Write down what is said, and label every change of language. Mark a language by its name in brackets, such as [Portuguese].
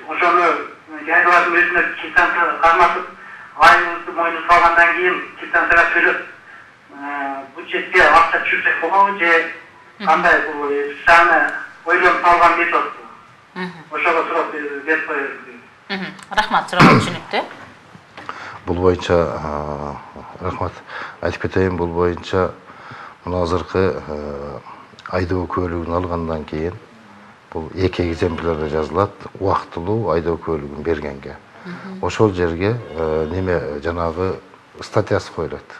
[Kyrgyz] Ошону жайлардын өзүнө квитанция карматып, айыбызды мойнуна салгандан кийин квитанцияга төлөп бюджетке акча түшүрсөк болобу же кандай бул специально ойлонуп алган метод? Ошого сурап берип коебуз. Рахмат, суроо түшүнүктүү. [Kazakh] Бұл бойынша, рахмат, айтып кетейін, бұл бойынша мына азыркы айдоо көлігін алғандан кейін, бұл екі экземплярда жазылат, уақытылуу айдоо көлігін бергенге. [Kyrgyz] Ошол жерге неме жанагы статьясы коюлат.